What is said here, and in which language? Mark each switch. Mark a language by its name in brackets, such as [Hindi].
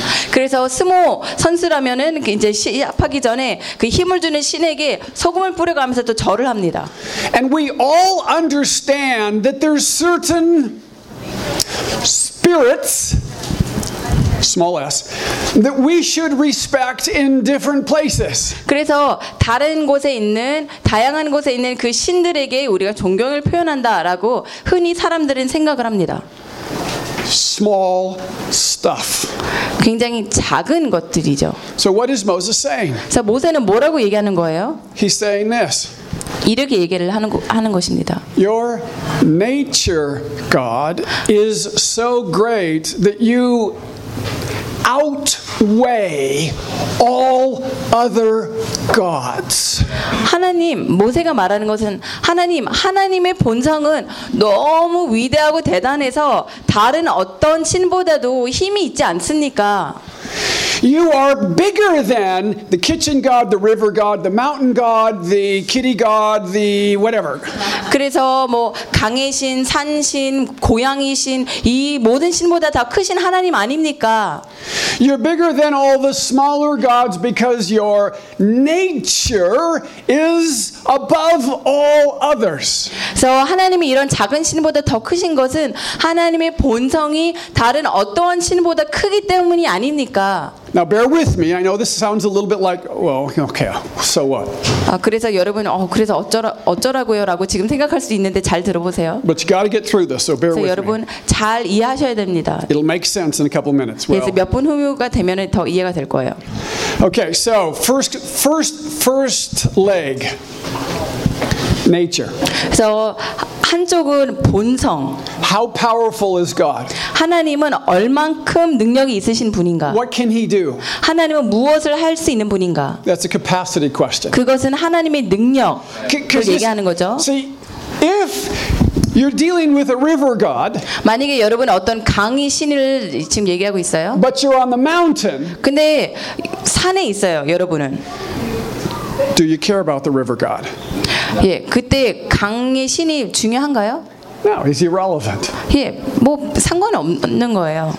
[Korean] 그래서 스모 선수라면은 이제 시합하기 전에 그 힘을 주는 신에게 소금을 뿌려가면서 또 절을 합니다. [English] And we all understand that there's certain spirits, small s, that we should respect in different places. [Korean] 그래서 다른 곳에 있는 다양한 곳에 있는 그 신들에게 우리가 존경을 표현한다라고 흔히 사람들은 생각을 합니다. [English] Small stuff. [Korean] 굉장히 작은 것들이죠. [English] So what is Moses saying? [Korean] 자, 모세는 뭐라고 얘기하는 거예요? [English] He's saying this. [Korean] 이렇게 얘기를 하는 것입니다. [English] Your nature, God, is so great that you outweigh all other gods. [Korean] 하나님, 모세가 말하는 것은 하나님, 하나님의 본성은 너무 위대하고 대단해서 다른 어떤 신보다도 힘이 있지 않습니까? [English] You are bigger than the kitchen god, the river god, the mountain god, the kitty god, the whatever. [Korean] 그래서 뭐 강의 신, 산 신, 고양이 신, 이 모든 신보다 더 크신 하나님 아닙니까? [English] You're bigger than all the smaller gods because your nature is above all others. [Korean] So 하나님이 이런 작은 신보다 더 크신 것은 하나님의 본성이 다른 어떠한 신보다 크기 때문이 아닙니까? [English] Now bear with me. I know this sounds a little bit like, well, okay, so what? [Korean] 아 그래서 여러분, 그래서 어쩌라고요라고 지금 생각할 수 있는데 잘 들어보세요. [English] But you got to get through this, so bear with me. [Korean] 여러분 잘 이해하셔야 됩니다. [English] It'll make sense in a couple minutes. [Korean] 그래서 몇 분 후가 되면 더 이해가 될 거예요. [English] Okay, so first leg, nature. [Korean] So 한쪽은 본성. [English] How powerful is God? [Korean] 하나님은 얼만큼 능력이 있으신 분인가? [English] What can he do? [Korean] 하나님은 무엇을 할 수 있는 분인가? [English] That's a capacity question. [Korean] 그것은 하나님의 능력을 얘기하는 거죠. [English] See, if you're dealing with a river god. [Korean] 만약에 여러분 어떤 강의 신을 지금 얘기하고 있어요? [English] But you're on the mountain. [Korean] 근데 산에 있어요, 여러분은. [English] Do you care about the river god? [Korean] 예, 그때 강의 신이 중요한가요? [English] No, he's irrelevant. [Korean] 예, 뭐 상관없는 거예요.